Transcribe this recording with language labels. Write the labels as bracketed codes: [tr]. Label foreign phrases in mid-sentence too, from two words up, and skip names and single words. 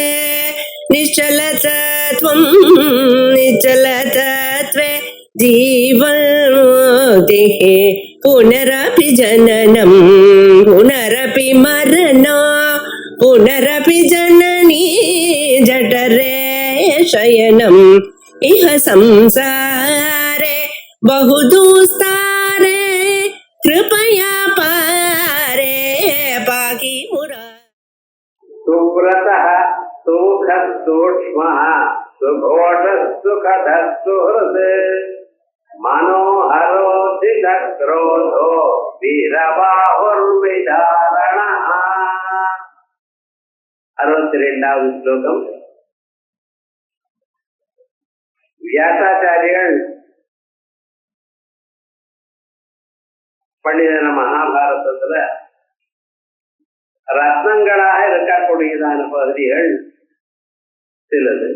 [sa] निश्चलतत्वं निश्चलतत्वे जीवन्मुक्तिः पुनरपि जननं पुनरपि मरणं पुनरपि जननी जठरे शयनम् इह संसारे बहुदुस्तारे कृपया पारे पाहि मुरा सुव्रतः सुखसूक्ष्मः सुघोषः सुखदः सुहृत् मनोहरोऽधिक्रोधो वीरबाहुर्विदारणः [ta] 62வது ஸ்லோகம். வியாசாச்சாரியர்கள் பண்ணின மகாபாரதத்துல ரத்னங்களாக இருக்கக்கூடியதான பகுதிகள் சிலது.